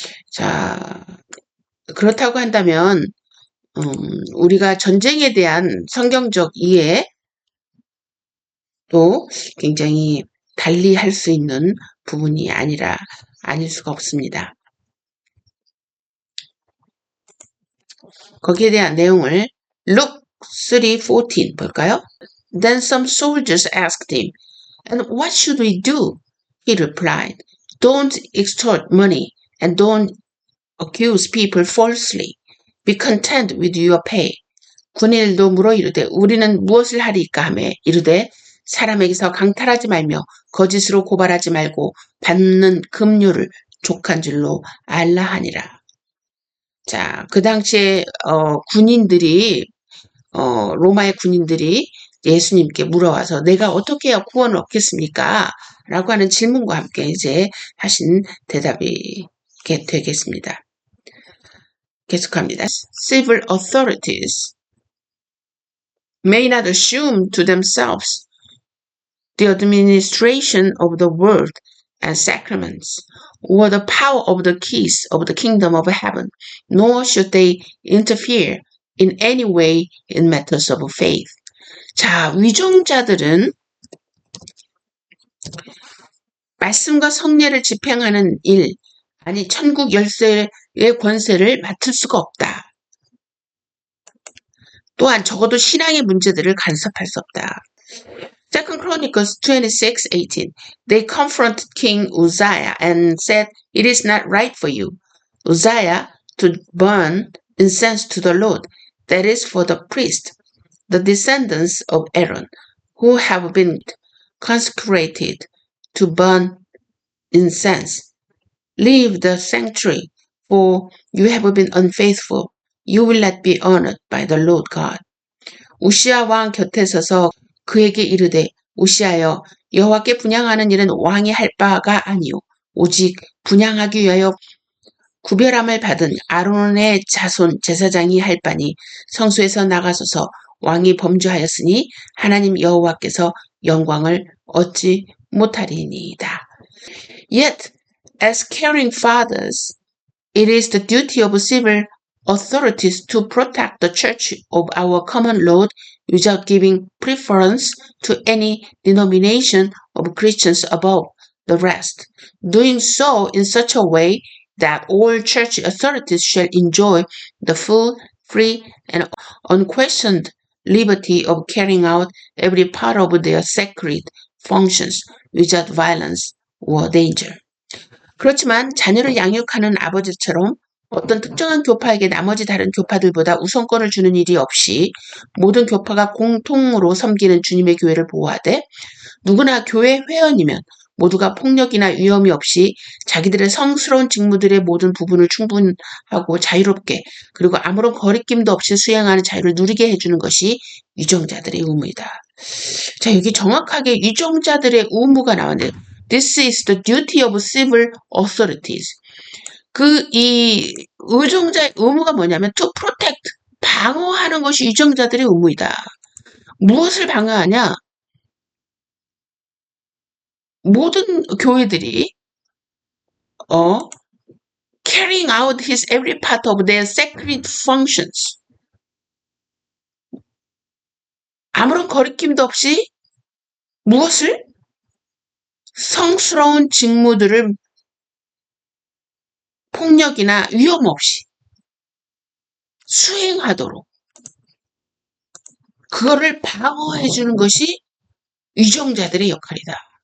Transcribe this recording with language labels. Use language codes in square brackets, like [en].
[ko] 자, 그렇다고 한다면 우리가 전쟁에 대한 성경적 이해 또 굉장히 달리 할 수 있는 부분이 아닐 수가 없습니다. 거기에 대한 내용을 Luke 3:14 볼까요? [en] Then some soldiers asked him, "And what should we do?" He replied, "Don't extort money and don't accuse people falsely. Be content with your pay." [ko] 군인들도 물어 이르되 우리는 무엇을 하리까 하며 이르되 사람에게서 강탈하지 말며 거짓으로 고발하지 말고 받는 급료를 족한 줄로 알라 하니라. 자, 그 당시에 군인들이 로마의 군인들이 예수님께 물어와서 내가 어떻게 해야 구원을 얻겠습니까? 라고 하는 질문과 함께 이제 하신 대답이 되겠습니다. 계속합니다. [en] Civil authorities may not assume to themselves the administration of the world and sacraments, or the power of the keys of the kingdom of heaven, nor should they interfere in any way in matters of faith. [ko] 자, 위종자들은 말씀과 성례를 집행하는 일, 아니 천국 열쇠의 권세를 맡을 수가 없다. 또한 적어도 신앙의 문제들을 간섭할 수 없다. [en] Second Chronicles 26:18. They confronted King Uzziah and said, "It is not right for you, Uzziah, to burn incense to the Lord. That is for the priests, the descendants of Aaron, who have been consecrated to burn incense. Leave the sanctuary, for you have been unfaithful. You will not be honored by the Lord God." [ko] 우시아 왕 곁에 서서 그에게 이르되 우시아여 여호와께 분향하는 일은 왕이 할 바가 아니요 오직 분향하기 위하여 구별함을 받은 아론의 자손 제사장이 할 바니 성소에서 나가소서 왕이 범죄하였으니 하나님 여호와께서 영광을 얻지 못하리니이다. [en] Yet, as caring fathers, it is the duty of civil authorities to protect the church of our common Lord without giving preference to any denomination of Christians above the rest, doing so in such a way that all church authorities shall enjoy the full, free, and unquestioned liberty of carrying out every part of their sacred functions without violence or danger. [ko] 그렇지만 자녀를 양육하는 아버지처럼 어떤 특정한 교파에게 나머지 다른 교파들보다 우선권을 주는 일이 없이 모든 교파가 공통으로 섬기는 주님의 교회를 보호하되 누구나 교회 회원이면 모두가 폭력이나 위험이 없이 자기들의 성스러운 직무들의 모든 부분을 충분하고 자유롭게 그리고 아무런 거리낌도 없이 수행하는 자유를 누리게 해주는 것이 위정자들의 의무이다. 자, 여기 정확하게 위정자들의 의무가 나왔네요. [en] This is the duty of civil authorities. [ko] 이 의정자의 의무가 뭐냐면 [en] to protect, [ko] 방어하는 것이 위정자들의 의무이다. 무엇을 방어하냐? 모든 교회들이 [en] carrying out his every part of their sacred functions. [ko] 아무런 거리낌도 없이 무엇을? 성스러운 직무들을 폭력이나 위험 없이 수행하도록 그거를 방어해 주는 것이 위정자들의 역할이다.